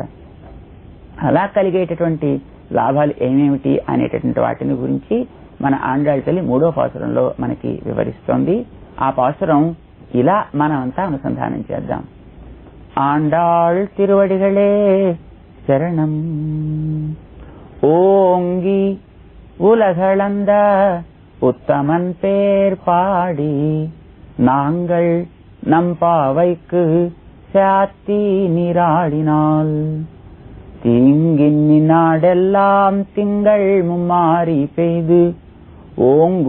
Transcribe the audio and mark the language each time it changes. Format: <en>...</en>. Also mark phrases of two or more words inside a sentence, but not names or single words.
<te>అలా కలిగేటటువంటి లాభాలు ఏమేమిటి అనేటటువంటి వాటిని గురించి మన ఆండాళ్ తల్లి 3వ పాసురంలో మనకి వివరిస్తోంది. ఆ పాసురం ఇలా మనమంతా అనుసంధానం చేద్దాం. ఆండాళ్ తిరువడిగళే శరణం.</te> <ta>ஓங்கி உலகளந்த உத்தமன் பேர் பாடி நாங்கள் நம் பாவைக்கு சாத்தி நீராடினால் தீங்கின் நாடெல்லாம் திங்கள் மும்மாறி பெய்து ஓங்கு</ta>